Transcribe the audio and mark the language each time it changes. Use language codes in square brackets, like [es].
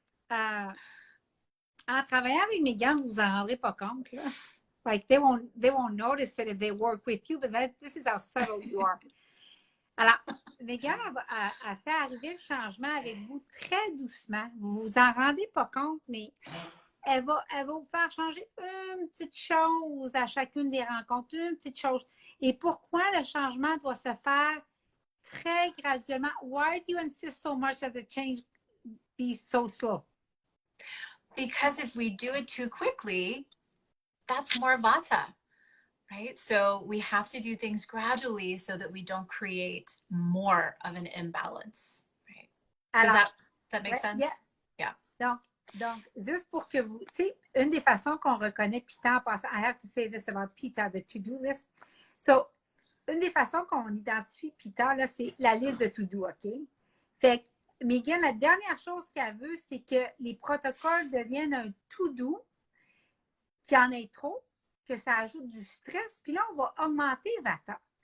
[fr] En travaillant avec Megan, vous vous en rendrez pas compte, là. [en] Like they won't notice it if they work with you, but this is how subtle you are. [fr] Alors, Megan a fait arriver le changement avec vous très doucement. Vous vous en rendez pas compte, mais elle va vous faire changer une petite chose à chacune des rencontres, une petite chose. Et pourquoi le changement doit se faire très graduellement? [en] Why do you insist so much that the change be so slow? Because if we do it too quickly, that's more Vata, right? So we have to do things gradually so that we don't create more of an imbalance, right? Does that make sense? Yeah. [fr] Donc, juste pour que vous, tu sais, une des façons qu'on reconnaît Pitta en passant, [en] I have to say this about Pitta, the to-do list. [fr] So, une des façons qu'on identifie Pitta, là, c'est la liste de to-do, OK? Fait que, Megan, la dernière chose qu'elle veut, c'est que les protocoles deviennent un to-do, qu'il y en ait trop, que ça ajoute du stress, puis là, on va augmenter Vata.